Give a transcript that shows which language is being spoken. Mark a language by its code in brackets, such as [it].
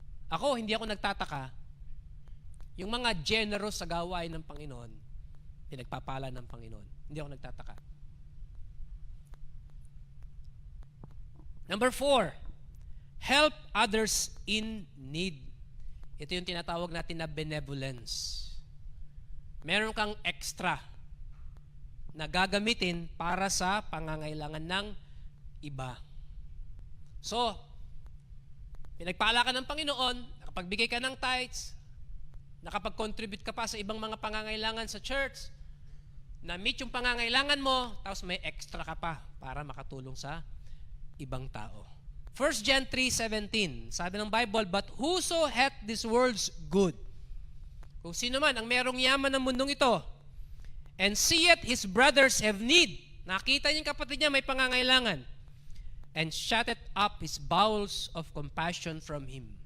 [tl] Ako, hindi ako nagtataka. Yung mga generous sa gawain ng Panginoon, pinagpapala ng Panginoon. Hindi ako nagtataka. [en] Number 4, help others in need. [tl] Ito yung tinatawag natin na benevolence. Meron kang extra na gagamitin para sa pangangailangan ng iba. So, pinagpala ka ng Panginoon, nakapagbigay ka ng tithes, nakapag-contribute ka pa sa ibang mga pangangailangan sa church, na-meet yung pangangailangan mo, tapos may extra ka pa para makatulong sa ibang tao. [en] 1 John 3:17, [tl] sabi ng Bible, [en] but whoso hath this world's good, [tl] kung sino man ang merong yaman ng mundong ito, [en] and seeth his brothers have need, [tl] nakita niya yung kapatid niya may pangangailangan, [en] and shutteth up his bowels of compassion from him.